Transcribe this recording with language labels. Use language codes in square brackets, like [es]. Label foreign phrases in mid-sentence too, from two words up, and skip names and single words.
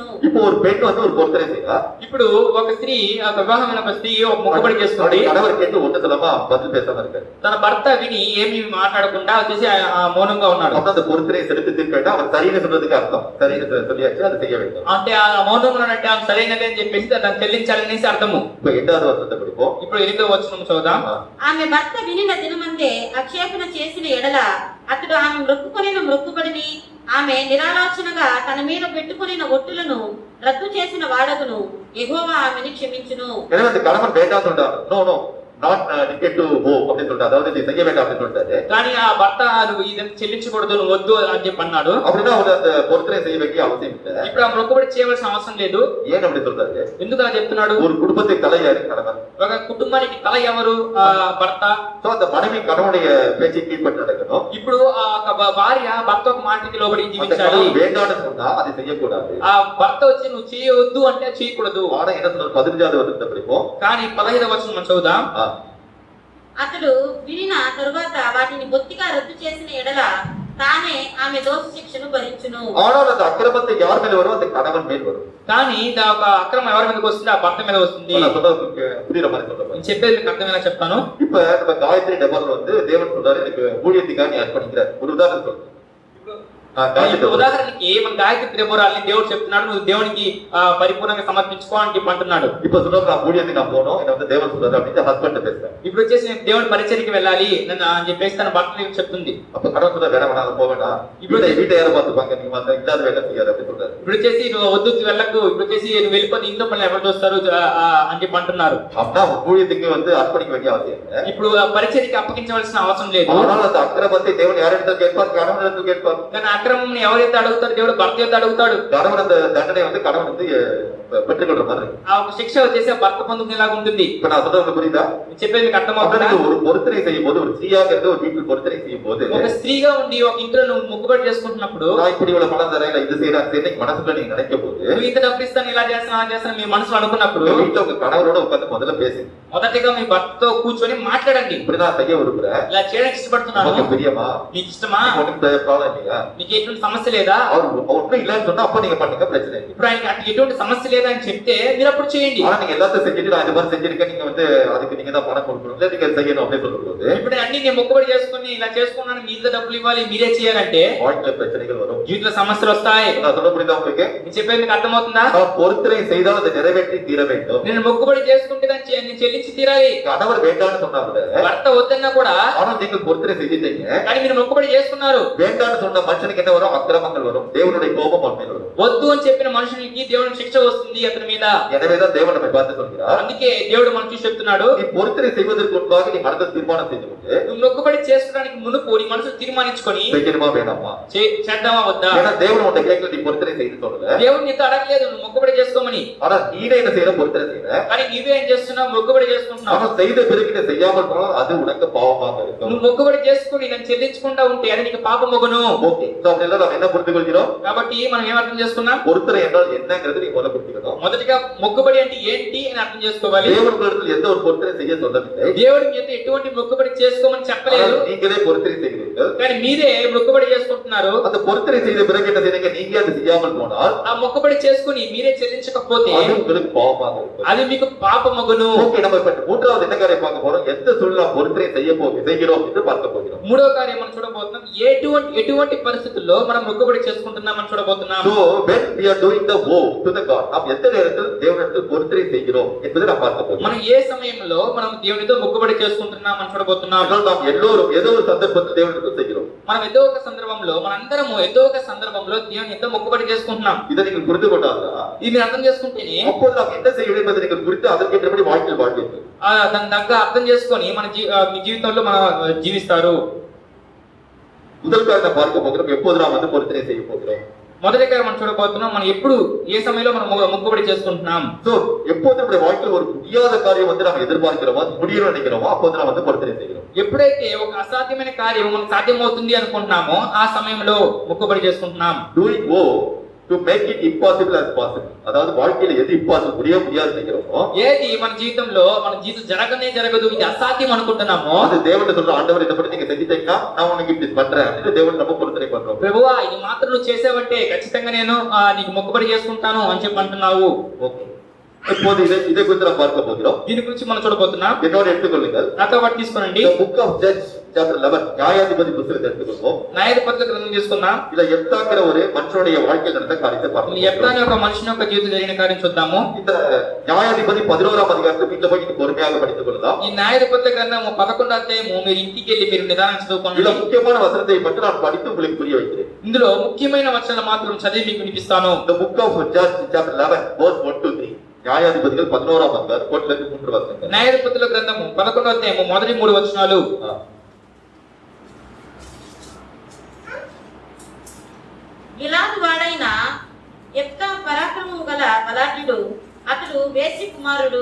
[ta] இப்போ ஒரு பெண் வந்து ஒரு பொருத்தனை செய்றா. [te] ఇప్పుడు ఒక స్త్రీ ఆ వివాహమైన ఒక స్త్రీ ఒక మొక్కుబడి చేసుకుంది. [ta] கணவர் கேட்டு ஒண்ணு சொல்லாம பதில் பேசாம இருக்காரு. [te] తన భర్త విని ఏమీ మాట్లాడకుండా వచ్చేసి మౌనంగా ఉన్నాడు. [ta] அப்ப அந்த பொருத்தனை செலுத்தி தீர்க்கட்டா அவர் சரின்னு சொல்றதுக்கு அர்த்தம். சரின்னு சொல்லியாச்சு, அதை செய்ய வேண்டும். [te] అంటే ఆ మౌనంగా ఉన్నట్టే ఆమె సరైనది అని చెప్పేసి దాన్ని చెల్లించాలనేసి అర్థము. [ta] இப்ப 8வது వచనத்தை படிப்போம். [te] ఇప్పుడు 8వ వచనం చూద్దాం. ఆమె భర్త వినిన దినమందే ఆక్షేపణ చేసిన ఎడల అతడు ఆమె మ్రొక్కుకొనిన మ్రొక్కుబడిని ఆమె నిరాలోచనగా తన మీద పెట్టుకొనిన ఒట్టులను రద్దు చేసిన వాడగును యెహోవా ఆమెను క్షమించును. [ta] எனவே அந்த கணவன் வேண்டாம் சொல்றாரு. [en] no no not ticket to go [ta] அப்படின்னு சொல்லிட்டு, அதாவது நீ செய்ய வேண்டாம் அப்படின்னு சொல்லிட்டாரு. [te] కానీ ఆ భర్త నువ్వు ఇదని చెల్లించకూడదు, నువ్వు వద్దు అని చెప్పి అన్నాడు. [ta] அப்படின்னா அவர் அந்த பொருத்தனை செய்ய வேண்டிய அவசியம் இல்லை. [te] ఇప్పుడు ఆ మొక్కుబడి చేయవలసిన అవసరం లేదు. [ta] ஏன் அப்படி சொல்றாரு? [te] ఎందుకు అలా చెప్తున్నాడు? [ta] ஒரு குடும்பத்தை தலையாரு கணவன். [te] ఒక కుటుంబానికి తల ఎవరు? భర్త. [ta] సో அந்த மனைவி கணவனுடைய பேச்சை கீழ்பட்டு நடக்கணும். [te] ఇప్పుడు ఆ భార్య భర్త ఒక మాటకి లోబడి జీవించాలి. [ta] வேண்டாம்னு சொன்னா அதை செய்யக்கூடாது. [te] ఆ భర్త వచ్చి నువ్వు చేయవద్దు అంటే చేయకూడదు. [ta] ஆனா என்ன சொல்றாரு? 15வது వచనం படிப்போம். [te] కానీ 15వ వచనం మనం చదువుదాం. అతడు వినిన తరువాత వాటిని బొత్తిగా రద్దు చేసిన ఎడల తానే ఆమె దోష శిక్షను భరించును. [ta] ஆனால் அந்த அக்கிரமத்தை யார் மேல வரும்? அந்த கணவன் மேல் வரும். [te] కానీ ఒక అక్రమం ఎవరి మీదకి వస్తుంది? ఆ భర్త మీద వస్తుంది. [ta] புரியுற மாதிரி சொல்றேன். [te] నేను చెప్పేది మీకు అర్థమేలా చెప్తాను. [ta] இப்ப நம்ம காயத்ரி டெபால் வந்து தேவன் சொல்றாரு எனக்கு ஊழியத்துக்காக நீ அர்ப்பணிக்கிறார். ஒரு உதாரணம் சொல்றேன். [te] ఇప్పుడు ఉదాహరణకి మన గాయత్రి త్రిపురాల్ని దేవుడు చెప్తున్నాడు నువ్వు దేవునికి పరిపూర్ణంగా సమర్పించుకో అని చెప్పి అంటున్నాడు. [ta] இப்ப சொல்றாரு நான் ஊழியத்துக்கு நான் போகணும், என்ன வந்து தேவன் சொல்றாரு அப்படின்னு ஹஸ்பண்ட் பேசுறேன். [te] ఇప్పుడు వచ్చేసి నేను దేవుడి పరిచర్యకి వెళ్ళాలి నన్ను అని చెప్పేసి తన భర్త చెప్తుంది. [ta] அப்ப கடவுள் சொல்ற வேணாம் வேணாம் போவேனா, ఇప్పుడు வீட்டை யாரை பார்த்துப்பாங்க, நீங்க வந்து இல்லாத வேலை செய்யாத அப்படின்னு சொல்றாரு. [te] ఇప్పుడు వచ్చేసి నువ్వు వద్దు వెళ్ళకు, ఇప్పుడు వచ్చేసి నువ్వు వెళ్ళిపోతే ఇంట్లో పనులు ఎవరు చూస్తారు అని చెప్పి అంటున్నారు. [ta] அப்படின்னா ஊழியத்துக்கு வந்து அர்ப்பணிக்க வேண்டிய அவசியம் இல்லை. [te] ఇప్పుడు పరిచర్యకి అప్పగించవలసిన అవసరం లేదు. [ta] ஆனால் அந்த அக்கிரமத்தை தேவன் யாரிடத்தில் கேட்பார்? கணவன் இடத்தில் கேட்பார். [te] కానీ అక్రమం ఎవరైతే అడుగుతాడు దేవుడు భర్త అయితే అడుగుతాడు. [ta] கணவன் அந்த தண்டனை வந்து கணவன் வந்து பெற்றுக்கொள்ற மாதிரி. [te] ఆ ఒక శిక్ష వచ్చేసి భర్త పొందుకునేలాగా ఉంటుంది. [ta] இப்ப நான் சொல்றது புரியுதா? [te] చెప్పేది మీకు అర్థమవుతుందా? [ta] ஒரு பொருத்தனை செய்யும் போது, ஒரு ஸ்திரீயாக இருந்து ஒரு வீட்டில் பொருத்தனை செய்யும் போது, [te] ఒక స్త్రీగా ఉండి ఒక ఇంట్లో నువ్వు మొక్కుబడి చేసుకుంటున్నప్పుడు [ta] நான் இப்படி இவ்வளவு பணம் தரேன், இது செய்யறேன் மனசுல நீங்க நினைக்கும் போது, [te] నువ్వు ఇంత డబ్బు ఇస్తాను ఇలా చేస్తాను అలా చేస్తాను మీ మనసులో అనుకున్నప్పుడు [ta] வீட்டுல உங்க கணவரோட உட்கார்ந்து முதல்ல பேசுங்க. [te] మొదటిగా మీ భర్తతో కూర్చొని మాట్లాడండి. [ta] இப்படி நான் செய்ய விரும்புறேன், [te] ఇలా చేయడానికి ఇష్టపడుతున్నాను, [ta] உங்களுக்கு பிரியமா, [te] నీకు ఇష్టమా, [ta] ஒன்றும் ப்ராப்ளம் இல்லையா, [te] నీకు ఎటువంటి సమస్య లేదా? [ta] அவர் ஒன்றும் இல்லைன்னு சொன்னா அப்ப நீங்க பண்ணுங்க, பிரச்சனை இல்லை. [te] ఇప్పుడు ఆయనకి అటు ఎటువంటి సమస్య లేదా అని చెప్తే మీరు అప్పుడు చేయండి. [ta] ஆனா நீங்க எல்லாத்தையும் செஞ்சுட்டு நான் இது மாதிரி செஞ்சிருக்கேன், நீங்க வந்து அதுக்கு நீங்க தான் பணம் கொடுக்கணும், இல்லை நீங்க செய்யணும் அப்படின்னு சொல்லும்போது [te] ఇప్పుడు అన్ని నేను మొక్కుబడి చేసుకుని ఇలా చేసుకున్నాను మీరే డబ్బులు ఇవ్వాలి మీరే చేయాలంటే [ta] வாழ்க்கையில பிரச்சனைகள் வரும், [te] జీవితంలో సమస్యలు వస్తాయి. [ta] நான் சொல்ல புரியுதா உங்களுக்கு? [te] నేను చెప్పేది మీకు అర్థమవుతుందా? [ta] நான் பொருத்தனை செய்தால் அதை நிறைவேற்றி தீர வேண்டும். [te] నేను మొక్కుబడి చేసుకుంటే దాన్ని నేను చెల్లించి తీరాలి. [ta] கணவர் வேண்டாம்னு சொன்னா கூட, [te] భర్త వద్దన్నా కూడా, [ta] ஆனா நீங்க பொருத்தனை செஞ்சுட்டீங்க, [te] కానీ మీరు మొక్కుబడి చేసుకున్నారు. [ta] வேண்டாம்னு சொன்ன மனுஷனுக்கு என்ன வரும்? அக்கிரமங்கள் வரும், தேவனுடைய கோபம் அவன் மேல் வரும். [te] వద్దు అని చెప్పిన మనుషునికి దేవుని శిక్ష వస్తుంది అతని మీద. [ta] எனவேதான் தேவன் நம்மை பார்த்து சொல்கிறார், [te] అందుకే దేవుడు మనం చూసి చెప్తున్నాడు [ta] நீ பொருத்தனை செய்வதற்கு முன்பாக நீ மனதை தீர்மானம் செய்து கொண்டு [te] నువ్వు మొక్కుబడి చేసుకోవడానికి మునుపు నీ మనసు తీర్మానించుకొని [ta] செய்யணுமா வேணாமா, [te] చేద్దామా వద్దా. [ta] ஏன்னா தேவன் உன்னை கேட்கல நீ பொருத்தனை செய்து சொல்லல, [te] దేవుడు నీతో అడగలేదు నువ్వు మొక్కుబడి చేసుకోమని. [ta] ஆனா நீனே என்ன செய்யற? பொருத்தனை செய்யற. [te] కానీ నీవే ఏం చేస్తున్నావు? మొక్కుబడి చేసుకుంటున్నావు. [ta] ஆனா செய்த பிறகு நீ செய்யாமல் போனால் அது உனக்கு பாவமாக இருக்கும். [te] నువ్వు మొక్కుబడి చేసుకుని నేను చెల్లించకుండా ఉంటే అది నీకు పాపమగును. [en] okay, so [ta] அப்படின்னா நம்ம என்ன புரிந்து கொள்கிறோம்? [te] కాబట్టి మనం ఏం అర్థం చేసుకున్నాం? [ta] பொருத்தனை என்றால் என்னங்கிறது நீ முதல்ல புரிஞ்சுக்கணும். [te] మొదటిగా మొక్కుబడి అంటే ఏంటి అని అర్థం చేసుకోవాలి. [ta] தேவன் உங்களிடத்தில் எந்த ஒரு பொருத்தனை செய்ய சொல்லவில்லை. [te] దేవుడు మీతో ఎటువంటి మొక్కుబడి చేసుకోమని చెప్పలేదు. [ta] நீங்களே பொருத்தனை செய்கிறீர்கள். [te] కానీ మీరే మొక్కుబడి చేసుకుంటున్నారు. [ta] அந்த பொருத்தனை செய்த பிறகு என்ன செய்றீங்க? நீங்க அதை செய்யாமல் போனால் [te] ఆ మొక్కుబడి చేసుకుని మీరే చెల్లించకపోతే [ta] அது உங்களுக்கு பாவமாக இருக்கும். [te] అది మీకు పాపమగును. [ta] ஓகே, நம்ம இப்ப மூன்றாவது என்ன காரியம் பார்க்க போறோம்? எந்த சூழ்நிலை பொருத்தனை செய்கிறோம் என்று பார்க்க போகிறோம். [te] మూడో కార్యం మనం చూడబోతున్నాం. ఎటువంటి పరిస్థితుల్లో మనం మొక్కుబడి చేసుకుంటున్నామని చూడబోతున్నాం. [en] So when we are doing the vow to the God, [ta] நாம் எந்த நேரத்தில் தேவனிடத்தில் பொருத்தனை செய்கிறோம் என்பதை நாம் பார்க்க போகிறோம். [te] మనం ఏ సమయంలో మనం దేవునితో మొక్కుబడి చేసుకుంటున్నామని చూడబోతున్నాం. [ta] நாம் எல்லோரும் ஏதோ ஒரு சந்தர்ப்பத்தில் தேவனிடத்தில் செய்கிறோம். [te] మనం ఏదో ఒక సందర్భంలో మనందరము ఏదో ఒక సందర్భంలో దేవునితో మొక్కుబడి చేసుకుంటున్నాం. [ta] இதை நீங்கள் புரிந்து கொண்டால் [te] ఇది మీరు అర్థం చేసుకుంటేనే [ta] அப்போது நாம் என்ன செய்ய வேண்டும் என்பதை நீங்கள் குறித்து அதற்கேற்றபடி வாழ்க்கையில் வாழ்வீர்கள். [te] దాని దగ్గర అర్థం చేసుకొని మన మీ జీవితంలో మనం జీవిస్తారు. [ta] முதல் காரணம் பார்க்க போகிறோம், எப்போது நாம் வந்து பொருத்தனை செய்ய போகிறோம். [te] మొదటిగా మనం చూడబోతున్నాం మనం ఎప్పుడు ఏ సమయంలో మనం మొక్కుబడి చేసుకుంటున్నాం. [ta] சோ எப்போது நம்முடைய வாழ்க்கையில் ஒரு முடியாத காரியம் வந்து நாம் எதிர்பார்க்கிறோமோ, முடியணும்னு நினைக்கிறோமோ, அப்போது நாம் வந்து பொருத்தனை செய்கிறோம். [te] ఎప్పుడైతే ఒక అసాధ్యమైన కార్యం మనకు సాధ్యమవుతుంది అనుకుంటున్నామో ఆ సమయంలో మొక్కుబడి చేసుకుంటున్నాం. [en] Doing vow to make it impossible as possible. [ta] அதாவது வாழ்க்கையில எது impossible முடியாது நினைக்கிறோமோ, [te] ఏది మన జీవితంలో మన జీవితం జరగదు ఇది అసాధ్యం అనుకుంటున్నామో [ta] அது தேவன் சொல்ற ஆண்டவர் இதை பத்தி நீங்க செஞ்சிட்டீங்கன்னா நான் உனக்கு இப்படி பண்றேன் அப்படின்னு தேவன் நம்ம பொருத்தனை பண்றோம். [te] ప్రభువా ఇది మాత్రం నువ్వు చేసావంటే ఖచ్చితంగా నేను నీకు మొక్కుబడి చేసుకుంటాను అని చెప్పి అంటున్నావు. [ta] ஓகே, இப்போது இதை குறித்து நாம் பார்க்க போகிறோம். [te] దీని గురించి మనం చూడబోతున్నాం. [ta] என்னோட எடுத்துக்கொள்ளுங்கள். [te] నాతో పాటు తీసుకోనండి. [en] The book of Judges chapter 11 [ta] நியாயாதிபதி புத்தகத்தை எடுத்துக்கொள்வோம். [te] న్యాయాధిపతుల గ్రంథం తీసుకుందాం. [ta] இதுல எப்தாங்கிற ஒரு மனுஷனுடைய வாழ்க்கையில் நடந்த காரியத்தை பார்ப்போம். [te] ఎప్తాని ఒక మనిషిని యొక్క జీవితం జరిగిన కార్యం చూద్దాము. [ta] இந்த நியாயாதிபதி 11ஆம் அதிகாரத்தை வீட்டுல போய் பொறுமையாக படித்துக் கொள்ளலாம். [te] ఈ న్యాయాధిపతుల గ్రంథం 11వ అధ్యాయము మీరు ఇంటికి వెళ్ళి మీరు నిదానం చదువుకోండి. [ta] இதுல முக்கியமான வசனத்தை மட்டும் நான் படித்து உங்களுக்கு புரிய வைக்கிறேன். [te] ఇందులో ముఖ్యమైన వచనాలు మాత్రం చదివి మీకు వినిపిస్తాను. [en] The book of Judges chapter 11 verse 1 to 3. [ta] நியாயாதிபதிகள் 11ஆம் அதிகாரம் 1 லிருந்து 3 வசனங்கள். [te] న్యాయాధిపతుల గ్రంథము 11వ అధ్యాయము మొదటి 3 వచనాలు. గిలాదు వాడైన యెఫ్తా పరాక్రమము గల బలాఢ్యుడు, అతడు వేశ్య కుమారుడు.